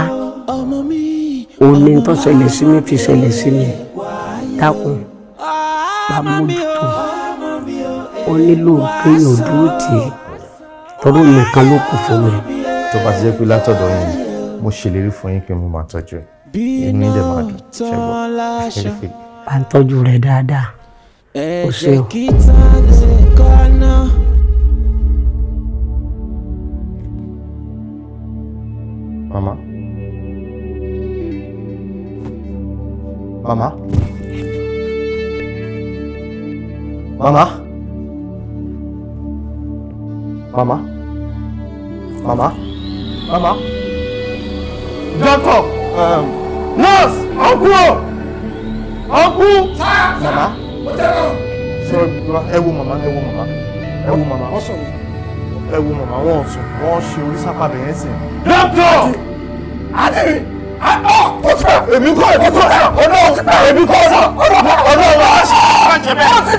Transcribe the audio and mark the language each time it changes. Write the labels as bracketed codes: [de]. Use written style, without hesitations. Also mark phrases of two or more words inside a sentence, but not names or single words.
[yo] Òní tó ṣẹlẹ̀ sí mi fi ṣẹlẹ̀ sí mi dákun bá mójútó ó nílò kéèyàn dúró tì í torí nìkan ló kù fún mi. Tó bá ti jẹ́ pé látọ̀dọ̀ yín mo ṣèlérí fún yín pé mo máa tọ́jú ẹ̀ inú yín dẹ̀ máa dùn ṣẹ́gbọ́n. Bá ń tọ́jú rẹ̀ dáadáa ó ṣe o. Mama. Mama. Mama. Mama. Mama. Mama. Doctor. [en] Nurse. Uncle. Uncle. Mama. Sorry, [yo] ẹ wo mama. Ẹ wo mama. Wọ́n sùn. Wọ́n ṣe orí sápá bẹ̀yẹn sìn. Doctor. Adi. Èmi kọ́ èmi kọ́ sọ ọ̀nà wa ṣe bẹ́ẹ̀.